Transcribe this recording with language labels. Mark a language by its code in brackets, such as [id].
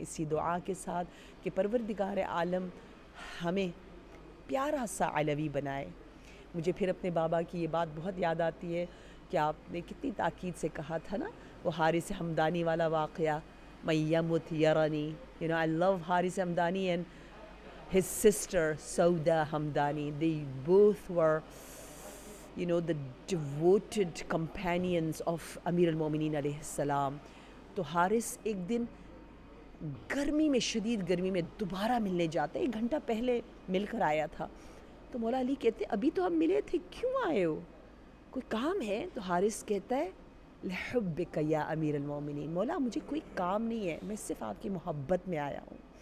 [ur] اسی دعا کے ساتھ کہ پروردگار عالم ہمیں پیارا سا علوی بنائے. مجھے پھر اپنے بابا کی یہ بات بہت یاد آتی ہے کہ آپ نے کتنی تاکید سے کہا تھا نا، وہ حارث حمدانی والا واقعہ، [ar] من یمت یرانی. [en] I love Harith Hamdani and his sister Sauda Hamdani. They both were the devoted companions of Amir al-Mu'mineen علیہ السلام. [ur] تو حارث ایک دن گرمی میں، شدید گرمی میں دوبارہ ملنے جاتا ہے، 1 گھنٹہ پہلے مل کر آیا تھا. تو مولا علی کہتے ابھی تو ہم ملے تھے، کیوں آئے ہو؟ کوئی کام ہے؟ تو حارث کہتا ہے لحبک یا امیر المومنین، مولا مجھے کوئی کام نہیں ہے، میں صرف آپ کی محبت میں آیا ہوں.